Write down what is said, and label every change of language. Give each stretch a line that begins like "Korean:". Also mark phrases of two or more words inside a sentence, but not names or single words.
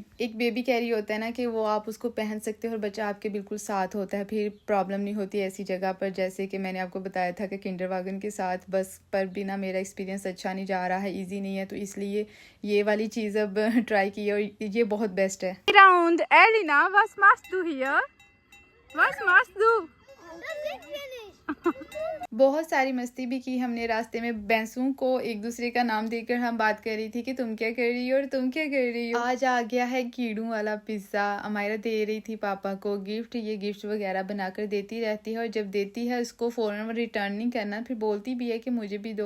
Hindi: एक
English: baby carry
Hindi: होता है ना कि वो आप उसको पहन सकते हो और बच्चा आपके बिल्कुल साथ होता है, फिर प्रॉब्लम नहीं होती ऐसी जगह पर। जैसे कि मैंने आपको बताया था कि किंडरगार्टन के साथ बस पर भी ना मेरा एक्सपीरियंस अच्छा नहीं जा रहा है, ईजी नहीं है, तो इसलिए ये वाली चीज़ अब ट्राई की और ये बहुत बेस्ट है।
German: Around Elina, was machst du hier? Was machst du?
Hindi: बहुत सारी मस्ती भी की हमने रास्ते में। भैंसों को एक दूसरे का नाम देकर हम बात कर रही थी कि तुम क्या कर रही हो और तुम क्या कर रही हो। आज आ गया है कीड़ों वाला पिज्ज़ा। अमायरा दे रही थी पापा को गिफ्ट। ये गिफ्ट वगैरह बनाकर देती रहती है और जब देती है उसको फ़ौरन रिटर्न नहीं करना, फिर बोलती भी है कि मुझे भी दो।